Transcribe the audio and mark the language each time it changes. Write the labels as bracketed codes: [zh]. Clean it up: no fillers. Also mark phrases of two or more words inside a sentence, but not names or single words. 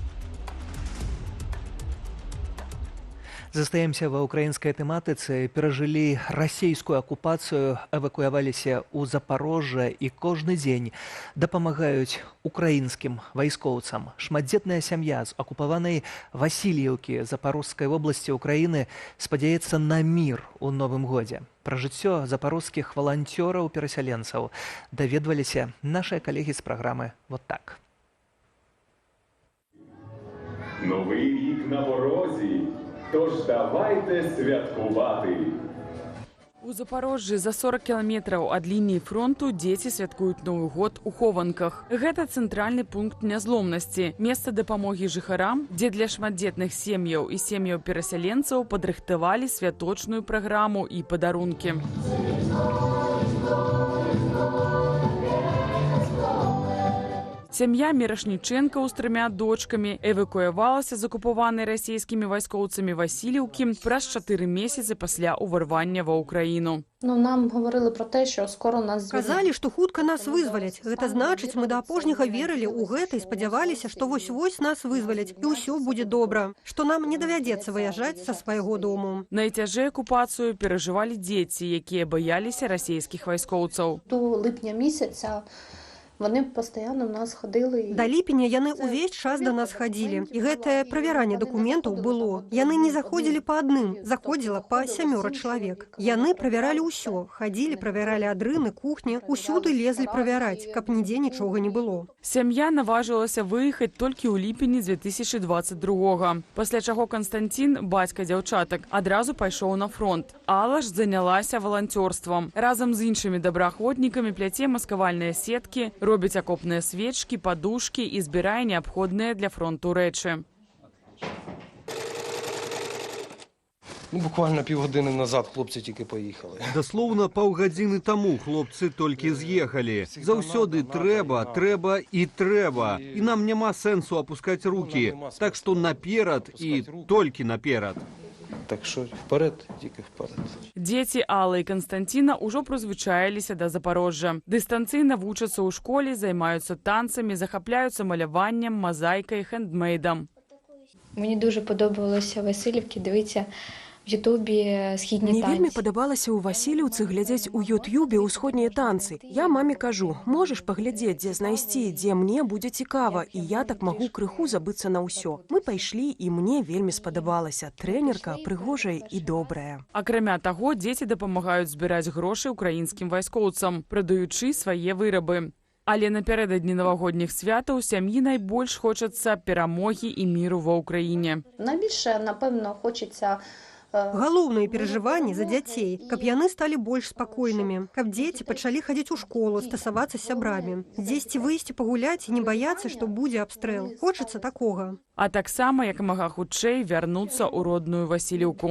[be] Застаемся ва ўкраінскай тэматыцы, перажылі расійскую акупацыю, эвакуяваліся ў Запарожжа і кожны дзень дапамагаюць украінскім вайскоўцам. Шматдзетная сям'я з акупаванай Васільеўкі Запорожскай вобласці ўкраіны спадзяецца на мір у новым годзе. Пра жыццё запорожскіх валанцёраў-перасяленцаў даведваліся нашыя калегі з праграмы «Вот так». [uk] Новий рік на порозі. Тож давайте святкувати. [be] У Запорожжы за 40 кіламетраў ад лініі фронту дзеці святкуюць Новы год у хованках. Гэта цэнтральны пункт нязломнасці, месца дапамогі жыхарам, дзе для шматдзетных сем'яў і сем'яў перасяленцаў падрыхтавалі святочную праграму і падарункі. Сям'я Мірашнічэнкаў з 3 дочкамі эвакуявалася з акупаванай расійскімі вайскоўцамі Васильівкі праз 4 месяцы пасля ўварвання ва ўкраіну. [uk] Нам говорили про те, що скоро нас звільнять. [be] Казалі, што хутка нас вызваляць. Гэта значыць, мы да апошняга верылі ў гэта і спадзяваліся, што вось-вось нас вызваляць і ўсё будзе добра, што нам не давядзецца выязджаць са свайго дому. Найцяжэй акупацыю перажывалі дзеці, якія баяліся расійскіх вайскоўцаў. [uk] До липня місяця Вони постійно в нас ходили. [be] Да ліпеня яны ўвесь час до нас хадзілі. І гэтае правяранне дакументаў было. Яны не заходзілі па адным, заходзіла па 7 чалавек. Яны правяралі ўсё, хадзілі, правяралі адрыны, кухні, усюды лезлі правяраць, каб нідзе нічога не было. Сям'я наважылася выехаць толькі ў ліпені 2022-го. Пасля чаго Константин, бацька дзяўчатак, адразу пайшоў на фронт. Алла ж занялася валанцёрствам. Разам з іншымі добраахвотнікамі пляце маскавальныя сеткі, робіць акопныя свечкі, падушкі і збірае неабходныя для фронту рэчы. [uk] Буквально півгодини назад хлопці тільки поїхали. [be] Даслоўна паўгадзіны таму хлопцы толькі з'ехалі. Заўсёды трэба і трэба. І нам няма сэнсу апускаць рукі. Так што наперад і толькі наперад. [uk] Так що вперед, тільки вперед. [be] Дзеці Аллы і Константина ўжо прызвычаіліся да Запорожжа. Дыстанцыйна вучацца ў школе, займаюцца танцамі, захапляюцца маляваннем, мазайкай, хендмейдам. [uk] Мені дуже подобалося Васильівки дивитися в Ютубі східні танці. [be] Мне вельмі падабалася ў Васильівцы глядзець у Ютубе ўсходнія танцы. Я маме кажу, можаш паглядзець, дзе знайсці, дзе мне будзе цікава, і я так магу крыху забыцца на ўсё. Мы пайшлі, і мне вельмі спадабалася. Трэнерка прыгожая і добрая. Акрамя таго, дзеці дапамагаюць збіраць грошы ўкраінскім вайскоўцам, прадаючы свае вырабы. Але напярэдадні навагодніх святаў сям'і найбольш хочацца перамогі і міру ва ўкраіне. [uk] Найбільше, напевно, хочеться [be] Галоўнае перажыванне за дзяцей, каб яны сталі больш спакойнымі, каб дзеці пачалі хадзіць у школу, стасавацца з сябрамі, дзесьці выйсці пагуляць і не баяцца, што будзе абстрэл. Хочацца такога. А таксама як мага хутчэй вярнуцца ў родную Васильівку.